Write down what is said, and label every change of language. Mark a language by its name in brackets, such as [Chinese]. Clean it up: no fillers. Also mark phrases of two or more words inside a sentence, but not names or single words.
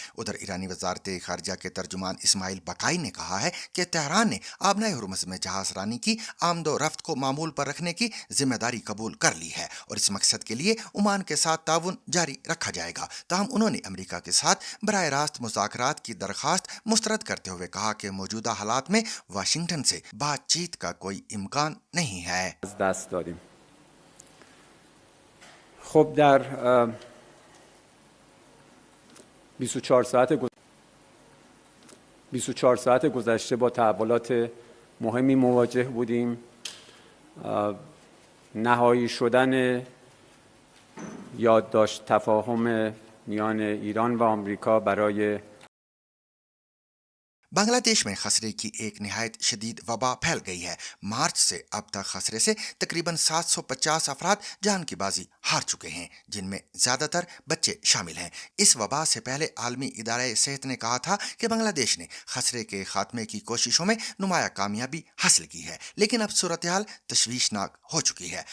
[Urdu] ادھر ایرانی وزارت خارجہ کے ترجمان اسماعیل بقائی نے کہا ہے کہ تہران نے آبنائے ہرمز میں جہاز رانی کی آمد و رفت کو معمول پر رکھنے کی ذمہ داری قبول کر لی ہے اور اس مقصد کے لیے عمان کے ساتھ تعاون جاری رکھا جائے گا. تاہم انہوں نے امریکہ کے ساتھ براہ راست مذاکرات کی درخواست مسترد کرتے ہوئے کہا کہ موجودہ حالات میں واشنگٹن سے بات چیت کا کوئی امکان نہیں ہے. [Persian] خب در 24 ساعت گذشته با تحولات مهمی مواجه بودیم. نهایی شدن یادداشت تفاهم میان ایران و آمریکا برای [Urdu] بنگلہ دیش میں خسرے کی ایک نہایت شدید وبا پھیل گئی ہے. مارچ سے اب تک خسرے سے تقریباً 750 افراد جان کی بازی ہار چکے ہیں، جن میں زیادہ تر بچے شامل ہیں. اس وبا سے پہلے عالمی ادارہ صحت نے کہا تھا کہ بنگلہ دیش نے خسرے کے خاتمے کی کوششوں میں نمایاں کامیابی حاصل کی ہے، لیکن اب صورت حال تشویشناک ہو چکی ہے.